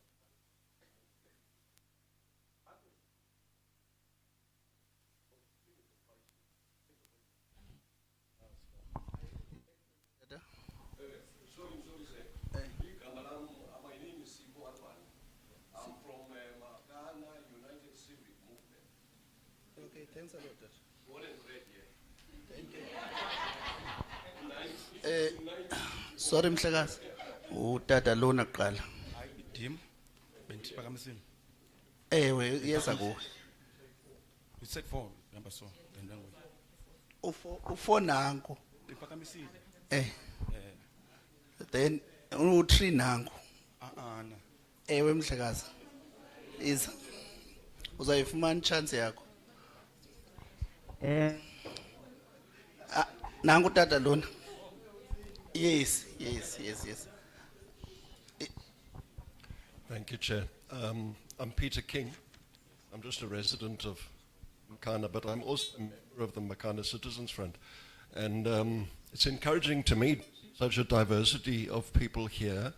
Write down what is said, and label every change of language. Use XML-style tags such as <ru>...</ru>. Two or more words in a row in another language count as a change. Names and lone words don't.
<en>My name is I'm from Makana United Civic Movement. Okay, thanks a lot. Dad. Born and bred here.</en> <xh>Sorry Mhlekazi. Utata lona kuqala. Dim, bendiphakamisile. Ewe, yesa kuwe.</xh> <en>You said 4, remember so. And then we.</en> <xh>Ufo nangu. Iphakamisile. Eh. Then u3 nangu.</xh> <en>No.</en> <xh>Ewe mhlekazi. Iza. Uzayifumana chance yakho. Nangu tata lona.</xh> <en>Yes. Thank you, Chair. I'm Peter King. I'm just a resident of Makana, but I'm also a member of the Makana Citizens Front. And it's encouraging to meet such a diversity of people here.</en>